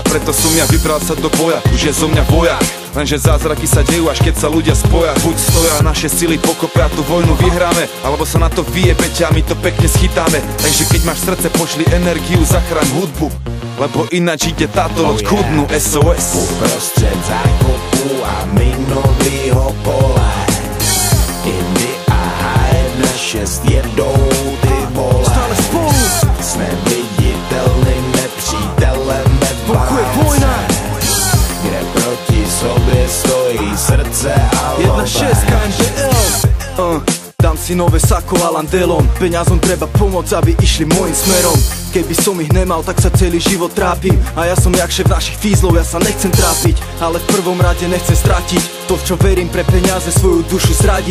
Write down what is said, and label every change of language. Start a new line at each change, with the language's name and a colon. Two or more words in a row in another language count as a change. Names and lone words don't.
Slovak: Preto som ja vybral sa do boja, už je zo mňa vojak. Lenže zázraky sa dejú, až keď sa ľudia spoja. Buď stoja, naše sily pokopia, tú vojnu vyhráme, alebo sa na to vyjebete a my to pekne schytáme. Takže keď máš srdce, pošli energiu, zachraň hudbu, lebo ináč ide táto loď k dnu. SOS.
Czech: Uprostřed zákopu a minovýho pole Indy a H1-6 jedou ty vole. Stále spolu. Jsme viditelným nepřítelem ve válce, kde proti sobě stojí srdce a love. 1-6 KMPL.
Slovak: Dám si nové sako a landelom. Peňazom treba pomôcť, aby išli môjim smerom. Keby som ich nemal, tak sa celý život trápim. A ja som jak šéf našich fízlov, ja sa nechcem trápiť. Ale v prvom rade nechcem stratiť to, v čo verím, pre peniaze svoju dušu zradiť.